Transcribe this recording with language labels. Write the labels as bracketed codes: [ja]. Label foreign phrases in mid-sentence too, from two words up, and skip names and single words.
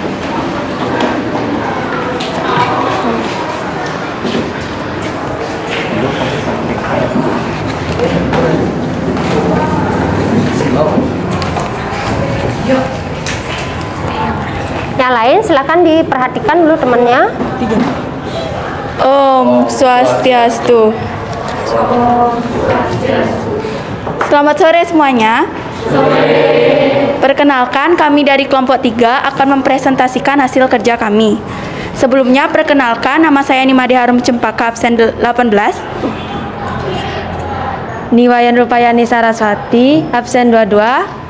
[id] Yang lain silakan diperhatikan dulu temannya. [ban] Om Swastiastu. [id] Selamat sore semuanya. Perkenalkan, kami dari kelompok 3 akan mempresentasikan hasil kerja kami. Sebelumnya, perkenalkan, nama saya Nimade Harum Cempaka, absen 18. Niwayan Rupayani Saraswati, absen 22.